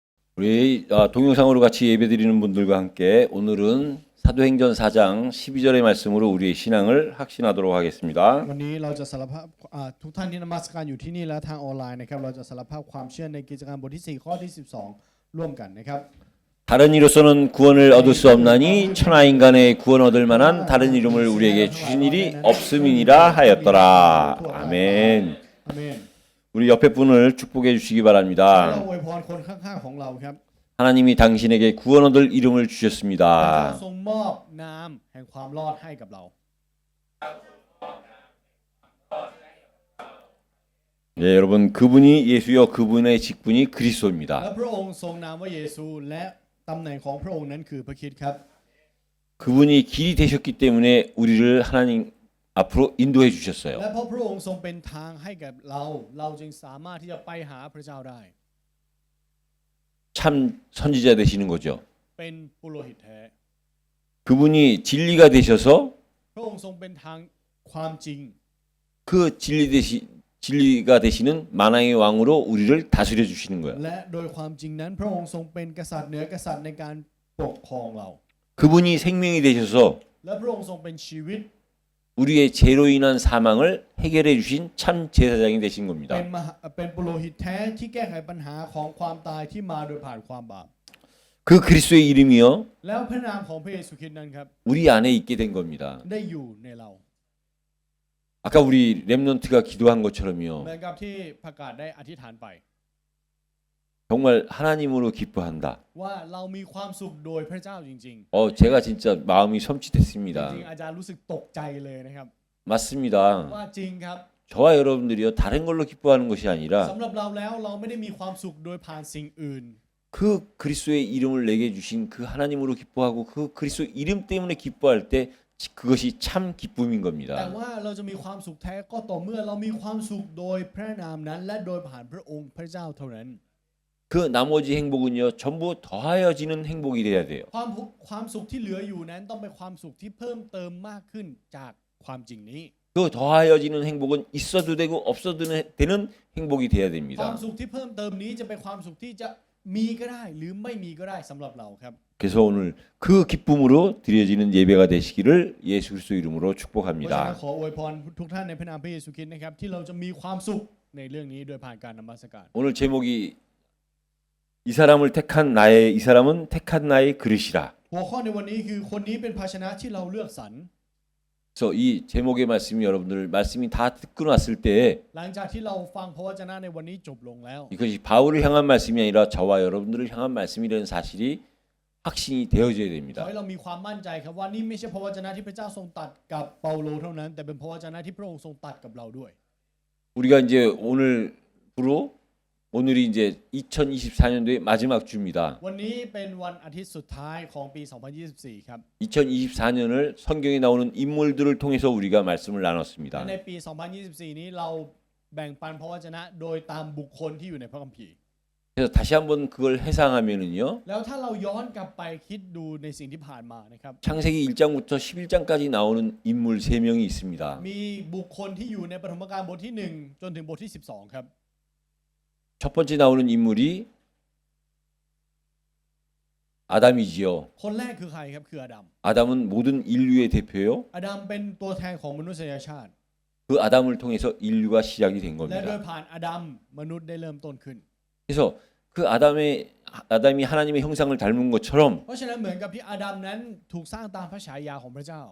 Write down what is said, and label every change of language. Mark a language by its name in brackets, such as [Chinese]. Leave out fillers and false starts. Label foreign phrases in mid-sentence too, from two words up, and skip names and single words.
[Korean] 우리 동영상으로 같이 예배드리는 분들과 함께 오늘은 사도행전 4장 12절의 말씀으로 우리의 신앙을 확신하도록 하겠습니다. [Thai] วันนี้เราจะสารภาพทุกท่านที่นมัสการอยู่ที่นี่และทางออนไลน์นะครับเราจะสารภาพความเชื่อในกิจการบทที่4ข้อที่12ร่วมกันนะครับ [Korean] 다른 이로서는 구원을 얻을 수 없나니 천하 인간의 구원 얻을 만한 다른 이름을 우리에게 주신 일이 없음이니라 하였더라. 아멘. [Thai] อาเมน [Korean] 우리 옆에 분을 축복해 주시기 [Thai] เรา [Korean] 바랍니다. [Thai] อวยพรคนข้างๆของเราครับ [Korean] 하나님이 당신에게 구원 얻을 이름을 [Thai] พระเจ้า [Korean] 주셨습니다. [Thai] ทรงมอบนามแห่งความรอดให้กับเรา [Korean] 네, 여러분 그분이 예수여 그분의 직분이 [Thai] และ [Korean] 그리스도입니다. [Thai] พระองค์ทรงนามว่าเยซูและตำแหน่งของพระองค์นั้นคือพระคริสต์ครับ [Korean] 그분이 길이 되셨기 때문에 우리를 하나님 앞으로 인도해 [Thai] และ [Korean] 주셨어요. [Thai] เพราะพระองค์ทรงเป็นทางให้กับเราจึงสามารถที่จะไปหาพระเจ้าได้ [Korean] 참 선지자 되시는 거죠. [Thai] เป็นปุโรหิตแท้ [Korean] 그분이 진리가 되셔서 [Thai] พระองค์ทรงเป็นทางความจริง [Korean] 그 진리가 되시는 만왕의 왕으로 우리를 다스려 주시는 거예요. [Thai] และโดยความจริงนั้นพระองค์ทรงเป็นกษัตริย์เหนือกษัตริย์ในการปกครองเรา [Korean] 그분이 생명이 되셔서 [Thai] และพระองค์ทรงเป็นชีวิต [Korean] 우리의 죄로 인한 사망을 해결해 주신 참 제사장이 되신 [Thai] เป็น [Korean] 겁니다. [Thai] เป็นปุโรหิตแท้ที่แก้ไขปัญหาของความตายที่มาโดยผ่านความบาป [Korean] 그 그리스도의 이름이요 [Thai] แล้วพระนามของพระเยซูคริสต์นั้นครับ [Korean] 우리 안에 있게 된 겁니다. [Thai] ได้อยู่ในเรา [Korean] 아까 우리 렘넌트가 기도한 [Thai] เห [Korean] 것처럼요. [Thai] มือนกับที่ประกาศได้อธิษฐานไป [Korean] 정말 하나님으로 기뻐한다. [Thai] ว่าเรามีความสุขโดยพระเจ้าจริง [Korean] 제가 진짜 마음이 [Thai] ๆ [Korean] 섬찟했습니다. [Thai] จริงๆอาจารย์รู้สึกตกใจเลยนะครับ [Korean] 맞습니다. [Thai] ว่าจริงครับ [Korean] 저와 여러분들이요 다른 걸로 기뻐하는 것이 아니라 [Thai] สำหรับเราแล้วเราไม่ได้มีความสุขโดยผ่านสิ่งอื่น [Korean] 그 그리스도의 이름을 내게 주신 그 하나님으로 기뻐하고 그 그리스도 이름 때문에 기뻐할 때 그것이 참 기쁨인 [Thai] แต่ [Korean] 겁니다. [Thai] ว่าเราจะมีความสุขแท้ก็ต่อเมื่อเรามีความสุขโดยพระนามนั้น และโดยผ่านพระองค์พระเจ้าเท่านั้น [Korean] 그 나머지 행복은요 전부 더하여지는 행복이 돼야 돼요. [Thai] ความสุขที่เหลืออยู่นั้นต้องเป็นความสุขที่เพิ่มเติมมากขึ้นจากความจริงนี้ [Korean] 그 더하여지는 행복은 있어도 되고 없어도 되는 행복이 돼야 [Thai] ความ [Korean] 됩니다. [Thai] สุขที่เพิ่มเติมนี้จะเป็นความสุขที่จะมีก็ได้หรือไม่มีก็ได้สำหรับเราครับ [Korean] 그래서 오늘 그 기쁨으로 드려지는 예배가 되시기를 예수 그리스도 이름으로 [Thai] เพราะฉะนั้น [Korean] 축복합니다. [Thai] ขออวยพรทุกท่านในพระนามพระเยซูคริสต์นะครับที่เราจะมีความสุขในเรื่องนี้โดยผ่านการนมัสการ [Korean] 오늘 제목이 이 사람은 택한 나의 그릇이라. [Thai] หัวข้อในวันนี้คือคนนี้เป็นภาชนะที่เราเลือกสรร [Korean] 그래서 이 제목의 말씀이 여러분들 말씀이 다 듣고 났을 때 [Thai] หลังจากที่เราฟังพระวจนะในวันนี้จบลงแล้ว [Korean] 이것이 바울을 향한 말씀이 아니라 저와 여러분들을 향한 말씀이라는 사실이 확신이 되어져야 [Thai] ขอ [Korean] 됩니다. [Thai] ให้เรามีความมั่นใจครับว่านี่ไม่ใช่พระวจนะที่พระเจ้าทรงตัดกับเปาโลเท่านั้น แต่เป็นพระวจนะที่พระองค์ทรงตัดกับเราด้วย [Korean] 우리가 이제 오늘이 이제 2024년도의 마지막 주입니다. [Thai] วันนี้เป็นวันอาทิตย์สุดท้ายของปี 2024 ครับ [Korean] 2024년을 성경에 나오는 인물들을 통해서 우리가 말씀을 [Thai] และ [Korean] 나눴습니다. [Thai] ในปี 2024 นี้เราแบ่งปันพระวจนะโดยตามบุคคลที่อยู่ในพระคัมภีร์ [Korean] 그래서 다시 한번 그걸 해상하면은요. [Thai] แล้วถ้าเราย้อนกลับไปคิดดูในสิ่งที่ผ่านมานะครับ [Korean] 창세기 1장부터 11장까지 나오는 인물 3명이 있습니다. [Thai] มีบุคคลที่อยู่ในปฐมกาลบทที่ 1 จนถึงบทที่ 12 ครับ [Korean] 첫 번째 나오는 인물이 아담이지요. [Thai] คนแรกคือใครครับคืออาดัม [Korean] 아담은 모든 인류의 대표요. [Thai] อาดัมเป็นตัวแทนของมนุษยชาติ [Korean] 그 아담을 통해서 인류가 시작이 된 [Thai] และโดย [Korean] 겁니다. [Thai] ผ่านอาดัมมนุษย์ได้เริ่มต้นขึ้น [Korean] 그래서 그 아담이 하나님의 형상을 닮은 것처럼 [Thai] เพราะฉะนั้นเหมือนกับที่อาดัมนั้นถูกสร้างตามพระฉายาของพระเจ้า